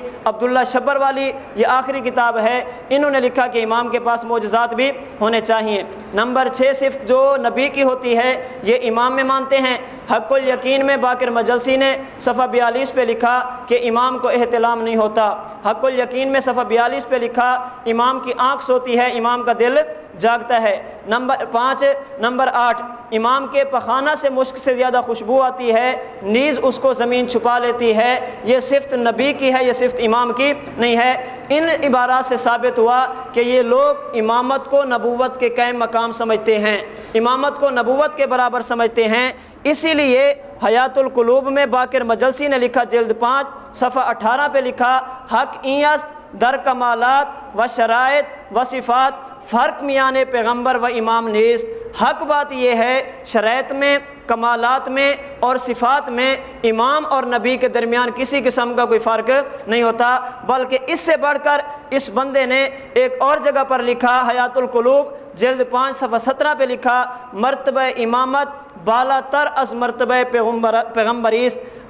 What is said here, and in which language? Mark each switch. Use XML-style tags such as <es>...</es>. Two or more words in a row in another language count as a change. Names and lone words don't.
<ur>عبداللہ شبر والی یہ آخری کتاب ہے، انہوں نے لکھا کہ امام کے پاس معجزات بھی ہونے چاہیے. نمبر 6 صرف جو نبی کی ہوتی ہے یہ امام میں مانتے ہیں. حق الیقین میں باقر مجلسی نے صفحہ 42 پہ لکھا کہ امام کو احتلام نہیں ہوتا. حق الیقین میں صفحہ 42 پہ لکھا امام کی آنکھ سوتی ہے، امام کا دل جاگتا ہے۔ نمبر 5 نمبر 8 امام کے پخانہ سے مشک سے زیادہ خوشبو آتی ہے، نیز اس کو زمین چھپا لیتی ہے۔ یہ صفت نبی کی ہے، یہ صفت امام کی نہیں ہے۔ ان عبارات سے ثابت ہوا کہ یہ لوگ امامت کو نبوت کے قائم مقام سمجھتے ہیں، امامت کو نبوت کے برابر سمجھتے ہیں۔ اسی لیے حیات القلوب میں باقر مجلسی نے لکھا، جلد 5 صفحہ 18 پہ لکھا،</ur> <fa>حق اینس در کمالات و شرائط و صفات فرق میان پیغمبر و امام نیست۔</fa> <ur>حق بات یہ ہے شرائط میں، کمالات میں اور صفات میں امام اور نبی کے درمیان کسی قسم کا کوئی فرق نہیں ہوتا، بلکہ اس سے بڑھ کر اس بندے نے ایک اور جگہ پر لکھا، حیات القلوب جلد 5 صفحہ 17 پہ لکھا،</ur> <fa>مرتبہ امامت بالا تر از مرتبہ پیغمبریست۔</fa>